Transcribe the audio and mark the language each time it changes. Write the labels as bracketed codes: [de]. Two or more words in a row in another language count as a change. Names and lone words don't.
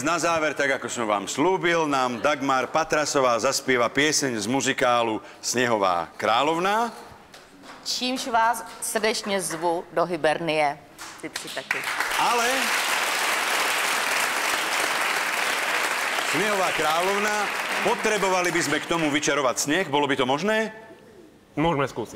[sk] Na záver, tak ako som vám slúbil, nám Dagmar Patrasová zaspieva pieseň z muzikálu Snehová královna. [cs] Čímž vás srdečně zvu do Hibernie. Ty tři taky. [sk] Ale Snehová královna, potrebovali by sme k tomu vyčarovať sneh. Bolo by to možné? Môžeme skúsiť.